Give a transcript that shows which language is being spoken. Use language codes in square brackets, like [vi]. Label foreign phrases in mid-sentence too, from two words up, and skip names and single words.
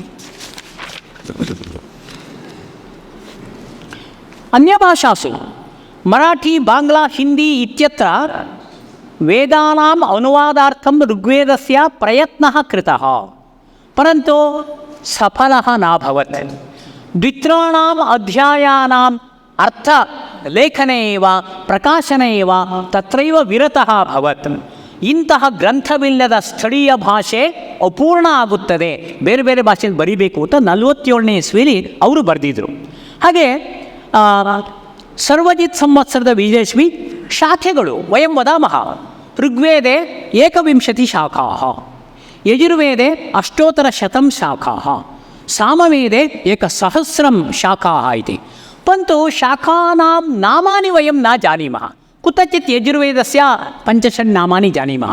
[sa] अन्यभाषासु मराठी, बाङ्ग्ला, हिन्दी इत्यत्र वेदानाम् अनुवादार्थं ऋग्वेदस्य प्रयत्नः कृतः, परन्तु सफलः नाभवत्. द्वित्राणाम् अध्यायानाम् अर्थलेखने एव प्रकाशने एव तत्रैव विरतः अभवत्. [kn] ಇಂತಹ ಗ್ರಂಥವಿಲ್ಲದ ಸ್ಥಳೀಯ ಭಾಷೆ ಅಪೂರ್ಣ ಆಗುತ್ತದೆ. ಬೇರೆ ಬೇರೆ ಭಾಷೆಯಲ್ಲಿ ಬರೀಬೇಕು ಅಂತ 47ನೇ ಇಸ್ವಿಲಿ ಅವರು ಬರೆದಿದ್ರು. ಹಾಗೆ ಸರ್ವಜಿತ್ ಸಂವತ್ಸರದ ವಿಜಯಶ್ರೀ ಶಾಖೆಗಳು [sa] ವಯಂ ವದಾಮಃ. ಋಗ್ವೇದೆ 21 ಶಾಖಾಃ, ಯಜುರ್ವೇದೆ 800 ಶಾಖಾಃ, सामवेदे 1000 शाखाः इति. परन्तु शाखानां नामानि वयं न जानीमः. कुत्रचित् यजुर्वेदस्य 5 नामानि जानीमः.